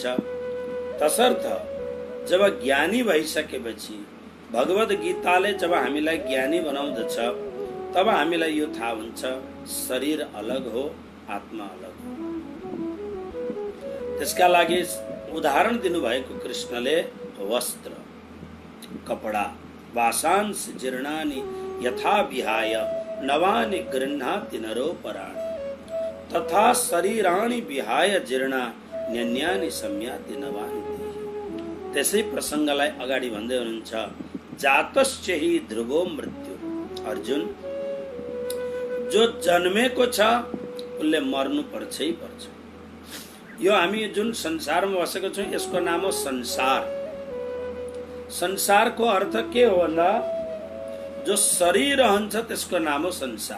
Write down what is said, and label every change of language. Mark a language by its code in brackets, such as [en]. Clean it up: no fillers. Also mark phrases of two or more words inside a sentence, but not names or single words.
[ne] तसर्थ जब ज्ञानी भइसकेपछि भगवद गीताले जब हामीलाई ज्ञानी बनाउँदछ तब हामीलाई यो थाहा हुन्छ शरीर अलग हो, आत्मा अलग हो। त्यसका लागि उदाहरण दिनुभएको कृष्णले वस्त्र, कपडा, [sa] वासांस जीर्णानि यथा विहाय नवानि गृह्णाति नरोपराणि तथा शरीराणि विहाय जीर्णान्यन्यानि संयाति नवानि देहि। [ne] त्यसै प्रसङ्गलाई अगाडि भन्दै हुनुहुन्छ, [sa] जातस्य हि ध्रुवो मृत्यु। अर्जुन, [ne] जो जन्मेको छ उसले मर्नु पर्छै पर्छ। यो हामी जुन संसारमा बसेको छौँ यसको नाम हो संसार। संसारको अर्थ के हो भन्दा जो सरिरहन्छ त्यसको नाम हो संसार।